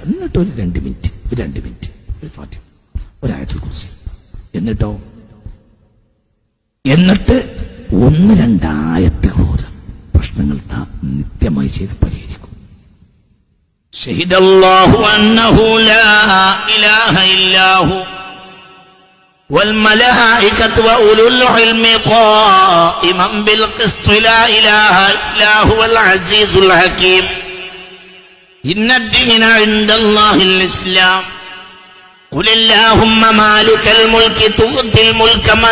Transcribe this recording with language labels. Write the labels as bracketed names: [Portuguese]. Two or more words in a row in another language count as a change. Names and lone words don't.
[Malayalam] എന്നിട്ട് ഒരു 2 മിനിറ്റ് ഒരു ഫാത്തിഹ, ഒരു ആയത്തുൽ കുർസി. എന്നിട്ട് 1-2 ആയത്തുകൾ ഓതുക. പ്രശ്നങ്ങൾ നിത്യമായി ചെയ്ത് പരിഹരിക്കും. [Arabic] شهد الله أنه لا إله إلا هو والملائكة وأولو العلم قائما بالقسط لا إله إلا هو العزيز الحكيم إن الدين عند الله الإسلام قل اللهم مالك الملك تؤتي الملك من